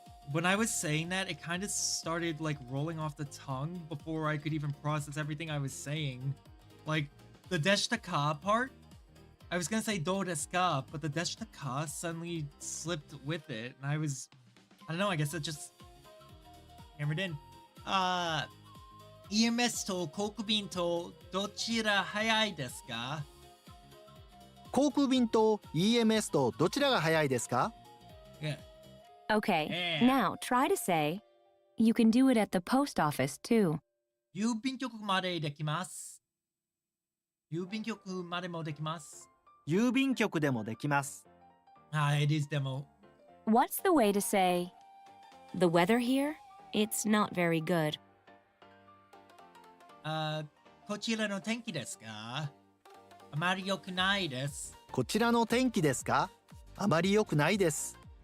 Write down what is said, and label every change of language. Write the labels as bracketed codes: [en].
[en] when I was saying that, it kind of started like rolling off the tongue before I could even process everything I was saying. Like the deshita ka part, I was gonna say do desu ka, but the deshita ka suddenly slipped with it, and I don't know, I guess it just hammered in. [ja] EMS と航空便とどちら早いですか? 航空便と EMS とどちらが早いですか? [en] Yeah. Okay, Yeah. now try to say, you can do it at the post office too. [ja] 郵便局までできます。郵便局までもできます。郵便局でもできます。 [en] it is demo. What's the way to say, the weather here? It's not very good. [ja] こちらの天気ですか?あまり良くないです。こちらの天気ですか?あまり良くないです。